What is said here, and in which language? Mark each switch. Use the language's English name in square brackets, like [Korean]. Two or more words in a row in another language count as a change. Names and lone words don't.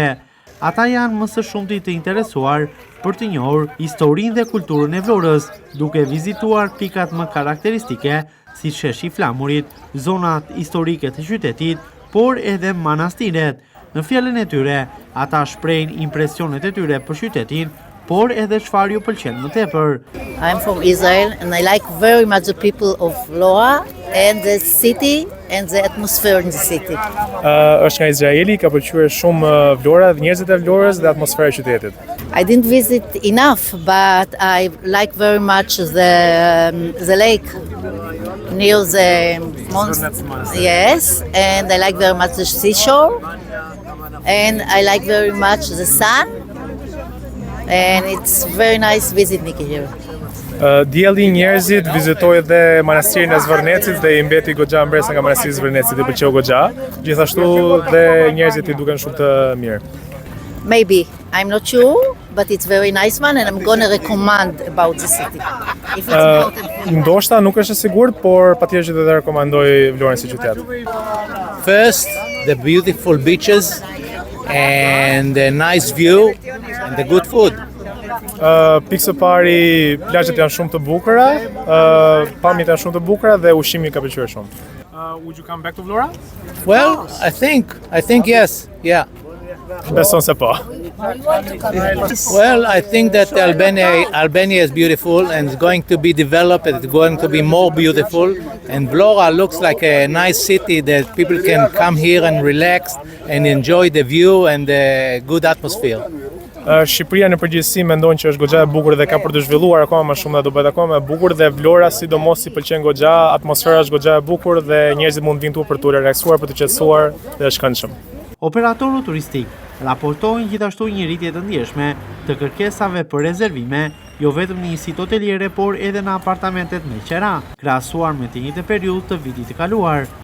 [Albanian] Ata janë më së shumti të interesuar për të njohur historinë dhe kulturën e Vlorës, duke vizituar pikat më karakteristike si sheshi i Flamurit, zonat historike të qytetit, por edhe manastiret. Në fjalën e tyre, ata shprehin impresionet e tyre për qytetin, por edhe çfarë ju pëlqen më tepër. [English] I'm from Israel and I like very much the people of Vlora and the city and the atmosphere in the city. [Albanian] Është nga Izraeli, ka pëlqyer shumë Vlora, njerëzit e Vlorës dhe atmosfera e qytetit. [English] I didn't visit enough, but I like very much the lake near the yes, and I like very much the seashore, and I like very much the sun, and it's very nice visiting here. [Albanian] Dielli i njerëzit vizitoi dhe manastirin e Zvërnecit dhe i mbeti goxha mbresa nga manastiri i Zvërnecit, i pëlqeu goxha. Gjithashtu dhe njerëzit i duken shumë të mirë. [English] Maybe, I'm not sure, but it's very nice one and I'm gonna recommend about the city. If it's important. [Albanian] Ndoshta nuk është e sigurt, por patjetër që do të rekomandoj Vlorën si qytet. [English] First, the beautiful beaches and the nice view and the good food. [Albanian] Pikë së pari, plazhet janë shumë të bukura, pamjet janë shumë të bukura dhe ushqimi ka pëlqyer shumë. [English] Would you come back to Vlora? Well, I think yes, yeah. [Albanian] Beson se po. [English] Well, I think that Albania is beautiful and it's going to be developed, it's going to be more beautiful, and Vlora looks like a nice city that people can come here and relax and enjoy the view and the good atmosphere. [Albanian] Shqipëria në përgjithësi mendon që është goxha e bukur dhe ka për të zhvilluar akoma më shumë dhe do bëhet akoma më e bukur, dhe Vlora sidomos i pëlqen goxha, atmosfera është goxha e bukur dhe njerëzit mund të vinë këtu për të relaksuar, për të qetësuar dhe është këndshëm. Operatorët turistik raportojnë gjithashtu një rritje të ndjeshme të kërkesave për rezervime, jo vetëm në njësitë hoteliere, por edhe në apartamentet me qera, krahasuar me të njëjtën periudhë të vitit të kaluar.